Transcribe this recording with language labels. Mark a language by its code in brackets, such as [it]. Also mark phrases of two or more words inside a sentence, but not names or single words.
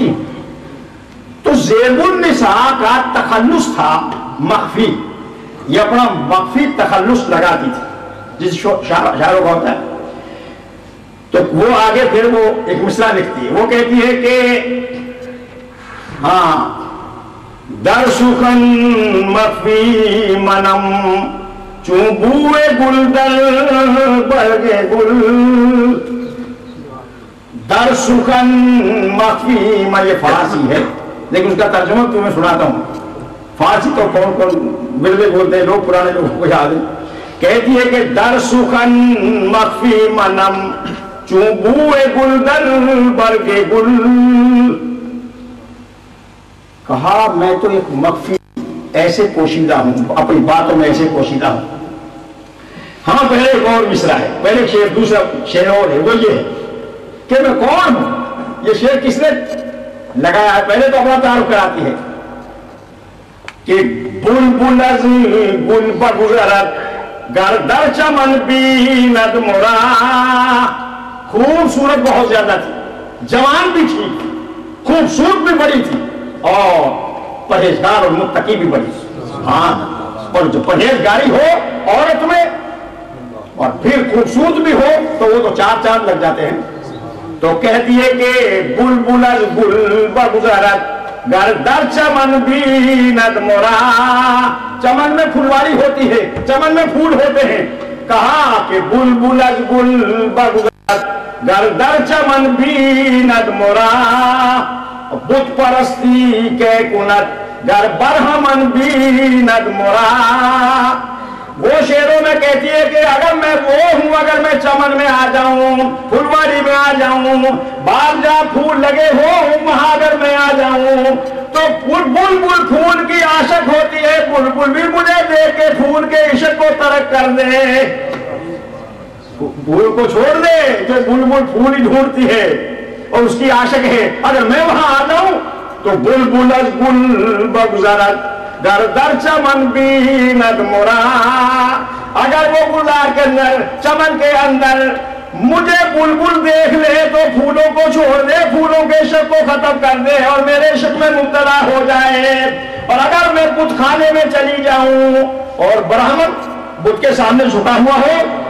[ur] تو زیب النساء کا تخلص تھا مخفی، یہ اپنا مخفی تخلص لگاتی تھی جس شاعروں کا ہوتا ہے۔ تو وہ آگے پھر وہ ایک مصرع لکھتی ہے، وہ کہتی ہے کہ ہاں [fa] در سخن مخفی منم چون بوئے گل در برگے گل، در سخن مخفی، [ur] میں یہ فارسی ہے لیکن اس کا ترجمہ تمہیں سناتا ہوں۔ فارسی تو کون بلدے بولتے ہیں لوگ، پرانے لوگوں کو یاد ہے۔ کہتی ہے کہ [fa] در سخن مخفی منم چون بوئے گل در برگے گل، [ur] کہا میں تو ایک مخفی ایسے پوشیدہ ہوں، اپنی باتوں میں ایسے پوشیدہ ہوں۔ ہاں پہلے ایک اور مصرع ہے، پہلے شعر، دوسرا شعر اور ہے، وہ یہ ہے کہ میں کون ہوں۔ یہ شعر کس نے لگایا ہے؟ پہلے تو اپنا تعارف کراتی ہے کہ [fa] بلبل از گل بگذرد گر در چمن بیند مرا، [ur] خوبصورت بہت زیادہ تھی، جوان بھی تھی، خوبصورت بھی بڑی تھی، اور پرہیزگار اور متقی بھی بڑی تھی۔ ہاں، اور جو پرہیزگاری ہو عورت میں اور پھر خوبصورت بھی ہو تو وہ تو چار چاند لگ جاتے ہیں۔ تو کہتی ہے کہ [fa] بلبل از گل بگذرد گر در چمن بیند مرا، [ur] چمن میں پھلواری ہوتی ہے، چمن میں پھول ہوتے ہیں۔ کہا کہ [fa] بلبل از گل بگذرد گر در چمن بیند مرا، بت پرستی کے کنت گر برہمن بیند مرا، [ur] وہ شعروں میں کہتی ہے کہ اگر میں وہ ہوں، اگر میں چمن میں آ جاؤں، پھلواری میں آ جاؤں، باغ جہاں پھول لگے ہوں وہاں اگر میں آ جاؤں تو بلبل پھول کی عاشق ہوتی ہے، بلبل بھی مجھے دیکھ کے پھول کے عشق کو ترک کر دے، پھول کو چھوڑ دے جو بلبل پھول ہی ڈھونڈتی ہے اور اس کی عاشق ہے، اگر میں وہاں آ جاؤں تو [fa] بلبل از گل بگذرد در در چمن بیند مرا، [ur] اگر وہ گلزار کے اندر، چمن کے اندر مجھے بلبل دیکھ لے تو پھولوں کو چھوڑ دے، پھولوں کے عشق کو ختم کر دے اور میرے عشق میں مبتلا ہو جائے، اور اگر میں بت خانے میں چلی جاؤں اور برہمن بت کے سامنے جھکا ہوا ہو،